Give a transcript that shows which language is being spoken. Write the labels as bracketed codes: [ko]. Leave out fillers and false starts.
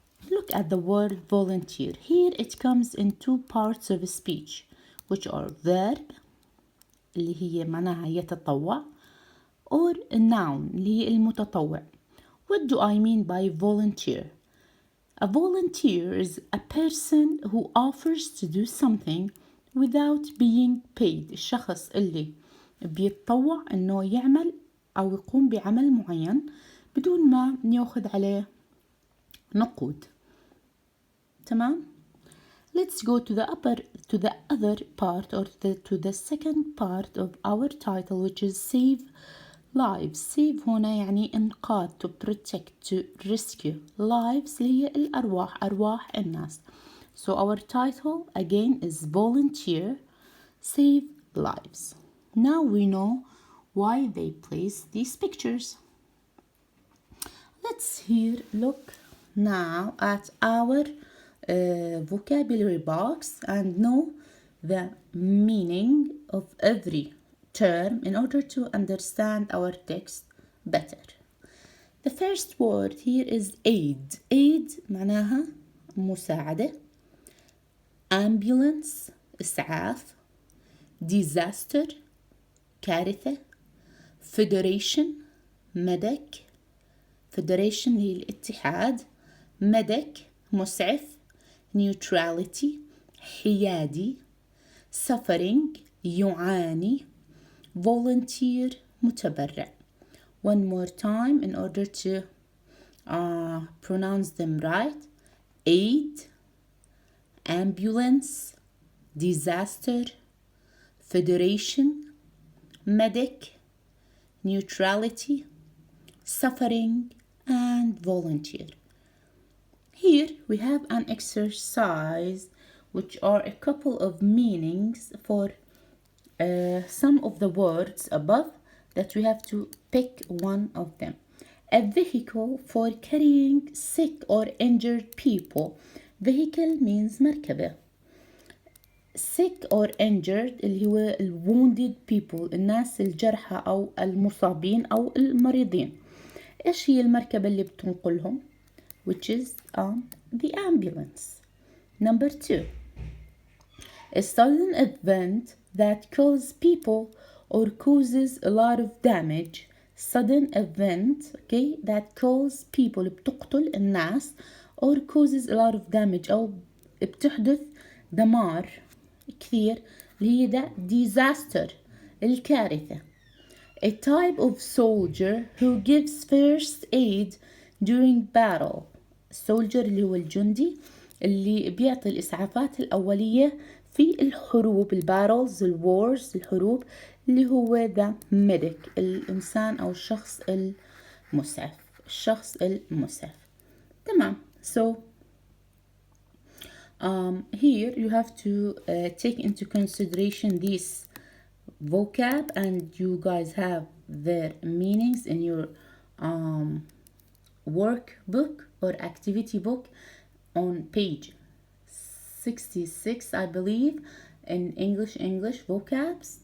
[en] Look at the word volunteer. Here it comes in two parts of a speech, which are verb, [ar] اللي هي معناها يتطوع, [en] or a noun, [ar] اللي هي المتطوع. [en] What do I mean by volunteer? A volunteer is a person who offers to do something without being paid. [ar] الشخص اللي بيتطوع انه يعمل او يقوم بعمل معين بدون ما ياخذ عليه نقود. تمام؟ [en] Let's go to the other part, or to the second part of our title, which is save lives. save [ar] هنا يعني إنقاذ, [en] to protect, to rescue. [ar] lives اللي هي الأرواح, أرواح الناس. [en] So our title again is Volunteer Save Lives. Now we know why they placed these pictures. Let's here look now at our vocabulary box and know the meaning of every term in order to understand our text better. The first word here is aid. [ar] aid معناها مساعدة. ambulance إسعاف. disaster كارثة. [en] federation medic. [ar] federation هي الاتحاد. medic مسعف. neutrality حيادي. suffering يعاني. [en] volunteer متبرع. One more time in order to pronounce them right. aid, ambulance, disaster, federation, medic, neutrality, suffering, and volunteer. Here we have an exercise which are a couple of meanings for some of the words above that we have to pick one of them. A vehicle for carrying sick or injured people. Vehicle means مركبة. sick or injured [ar] اللي هو [en] wounded people, [ar] الناس الجرحى أو المصابين أو المريضين. إيش هي المركبة اللي بتنقلهم? [en] Which is the ambulance. Number 2. A sudden event that kills people or causes a lot of damage. Sudden event, okay, that kills people, [ar] بتقتل الناس, [en] or causes a lot of damage, [ar] أو بتحدث دمار كثير, اللي هي ده [en] disaster, [ar] الكارثة. [en] A type of soldier who gives first aid during battle. [ar] soldier اللي هو الجندي اللي بيعطي الإسعافات الأولية في الحروب, البارلز, الوارز, الحروب, اللي هو [en] the medic, [ar] الإنسان أو الشخص المسعف, الشخص المسعف. تمام. [en] So here you have to take into consideration these vocab, and you guys have their meanings in your workbook or activity book on page 66 I believe in English vocabs.